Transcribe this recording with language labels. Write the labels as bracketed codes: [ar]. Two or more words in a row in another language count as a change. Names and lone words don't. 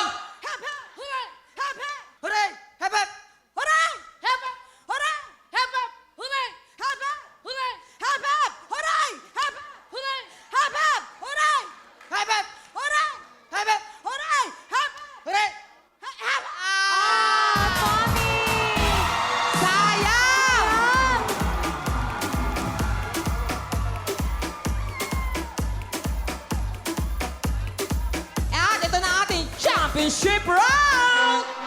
[en] Hep, hep, hooray! Hep, hep! Hooray! Hep, hep! Hooray! Hep, hep! Hooray! Hep, hep! Hooray! Hep, hep! Hooray! Hep, hep! Hooray! Hep, hep! Hooray! Hep, hep! Hooray! Hep, hep! Hooray! Hep, hep! Hooray! Hep, hep! Hooray! Hep, hep! [tl] Mami! Sayang! At ito na ating championship round!